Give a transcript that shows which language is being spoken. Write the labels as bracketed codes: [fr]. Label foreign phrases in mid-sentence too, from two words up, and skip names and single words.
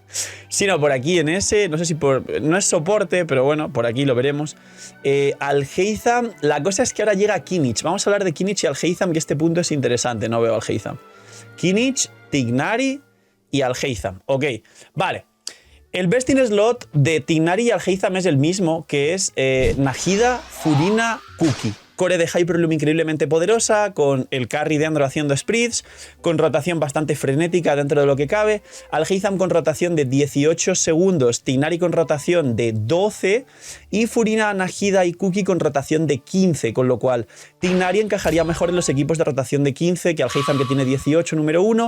[es] Sino por aquí en ese, no sé si por... No es soporte, pero bueno, por aquí lo veremos. Alhaitham, la cosa es que ahora llega Kinich. Vamos a hablar de Kinich y Alhaitham, que este punto es interesante. No veo Alhaitham. Kinich, Tignari y Alhaitham. Ok, vale. El [en] best in slot [es] de Tignari y Alhaitham es el mismo, que es Nahida, Furina, Cookie. Core de Hyperloom increíblemente poderosa, con el carry de Andro haciendo spreads, con rotación bastante frenética dentro de lo que cabe, Alhaitham con rotación de 18 segundos, Tignari con rotación de 12 y Furina, Nahida y Cookie con rotación de 15, con lo cual Tignari encajaría mejor en los equipos de rotación de 15 que Alhaitham, que tiene 18, número 1.